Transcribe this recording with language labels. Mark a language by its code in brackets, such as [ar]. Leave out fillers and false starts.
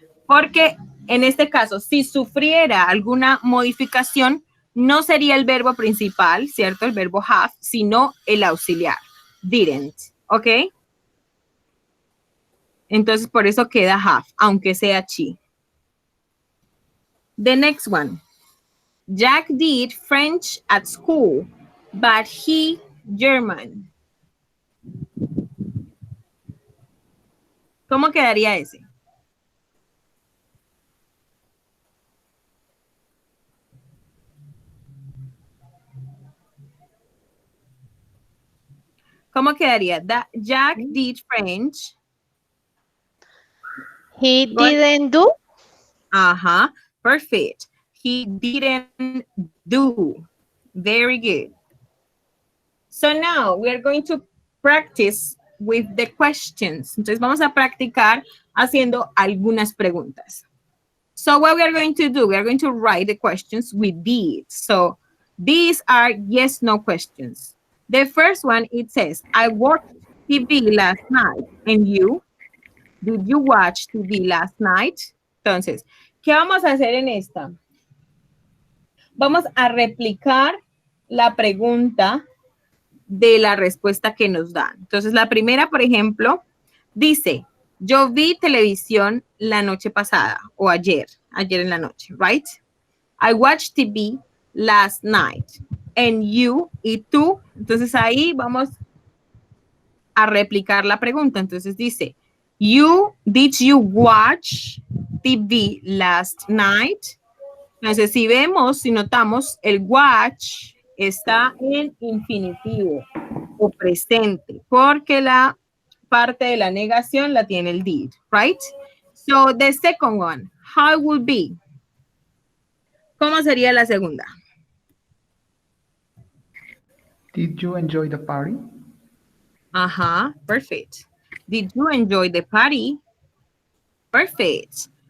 [es] Porque en este caso, si sufriera alguna modificación, no sería el verbo principal, ¿cierto? El verbo have, sino el auxiliar, didn't, ¿ok? Entonces, por eso queda have, aunque sea she. [en] The next one. Jack did French at school, but he German. [es] ¿Cómo quedaría ese? ¿Cómo quedaría? [en] Jack did French. He didn't do. Ajá, perfect. He didn't do. Very good. So now we are going to practice with the questions. [es] Entonces vamos a practicar haciendo algunas preguntas. [en] So what we are going to do, we are going to write the questions with these. So these are yes, no questions. The first one, it says, I watched TV last night. And you? Did you watch TV last night? [es] Entonces, ¿qué vamos a hacer en esta? Vamos a replicar la pregunta de la respuesta que nos dan. Entonces, la primera, por ejemplo, dice, yo vi televisión la noche pasada o ayer en la noche, right? [en] I watched TV last night. And you, [es] y tú. Entonces, ahí vamos a replicar la pregunta. Entonces, dice, [en] did you watch TV last night? [es] Entonces, si vemos, si notamos, el watch está en infinitivo o presente, porque la parte de la negación la tiene el did, right? [en] So, the second one, how it will be? [es] ¿Cómo sería la segunda? [en] Did you enjoy the party? Ajá, perfect. Did you enjoy the party? Perfect.